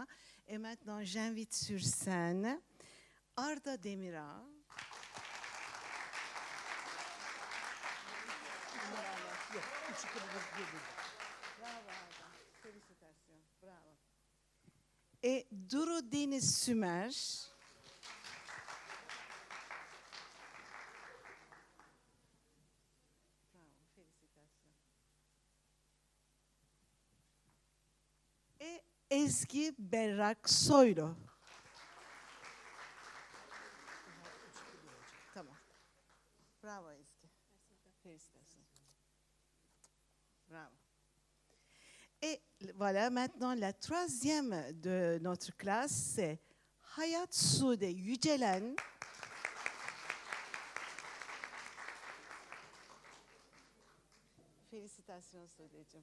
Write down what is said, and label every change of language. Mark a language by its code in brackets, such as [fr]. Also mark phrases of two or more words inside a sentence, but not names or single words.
[fr] Et maintenant j'invite sur scène Arda Demira. Félicitations, bravo. Et Duru Deniz Sümer. Et Ezgi Berrak Soylu. Tamam. Bravo Ezgi. Félicitations. Bravo. Et voilà, maintenant la troisième de notre classe, c'est Hayat Sude Yücelen. Félicitations Sude'cim.